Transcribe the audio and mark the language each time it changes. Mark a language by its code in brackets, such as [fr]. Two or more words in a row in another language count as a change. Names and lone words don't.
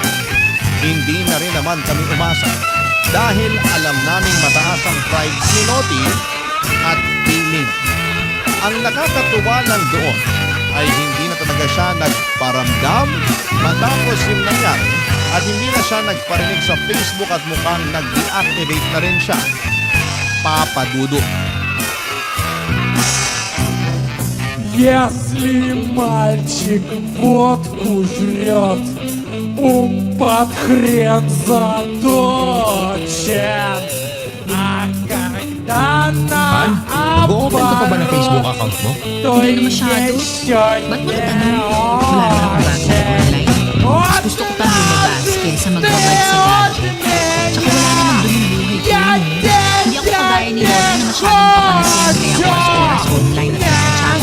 [tl] Hindi na rin naman kami umasa dahil alam naming mataas ang pride ni Lodi at piling. Ang nakakatuwa lang doon ay hindi na talaga siya nagparamdam matapos yung nangyari at hindi na siya nagparinig sa Facebook at mukhang nag-deactivate na rin siya. Papadudot. [ru] Если мальчик водку жрет, ум под хрен заточен. А когда на [tl] Nag-open ka pa ba ng Facebook account mo? Hindi na masyado. Ba't mo natanong? Wala na akong bagong online. Mas gusto ko pang lumabas kaysa magbabad sa gadget. Tsaka wala naman dun yung buhay ko. Hindi ako kagaya ni Lodi na masyadong papansin kaya oras-oras online at nagchat.